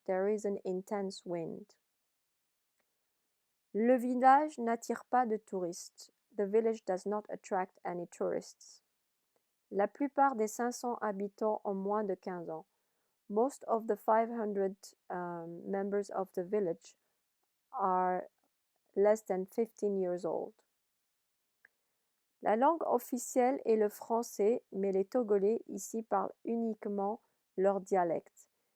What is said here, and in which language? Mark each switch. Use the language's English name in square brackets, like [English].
[English] There is an intense wind. [French] Le village n'attire pas de touristes. [English] The village does not attract any tourists. [French] La plupart des 500 habitants ont moins de 15 ans. [English] Most of the 500 members of the village are less than 15 years old. [French] La langue officielle est le français, mais les Togolais ici parlent uniquement leur dialecte.